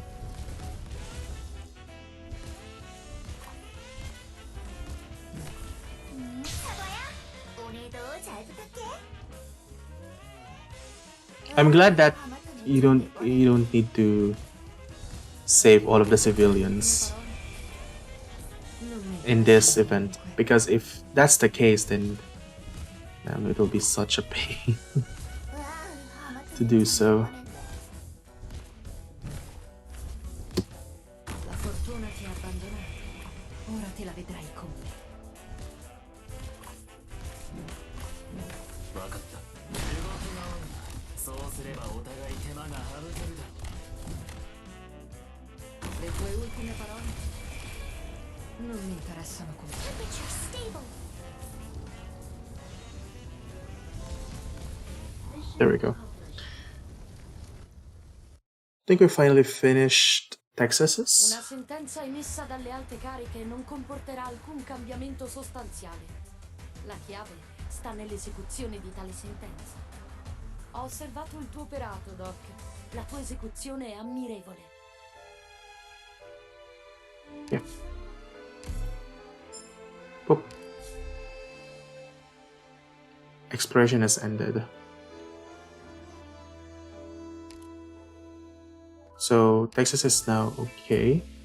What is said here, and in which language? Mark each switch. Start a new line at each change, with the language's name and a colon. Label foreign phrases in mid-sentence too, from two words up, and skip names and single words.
English: I'm glad that you don't need to save all of the civilians in this event, because if that's the case, then it'll be such a pain to do so.
Italian: La fortuna ti ha abbandonato. Ora te la vedrai con me.
Japanese: 分かった。動きが多い。そうすればお互い手間が省けるだろう。
Italian: Le tue ultime parole non mi interessano come.
English: Temperature stable. There we go. I think we finally finished Texas's?
Italian: Una sentenza emessa dalle alte cariche non comporterà alcun cambiamento sostanziale. La chiave sta nell'esecuzione di tale sentenza. Ho osservato il tuo operato, Doc. La tua esecuzione è ammirevole.
English: Yeah. Boop. Exploration has ended. So Texas is now okay.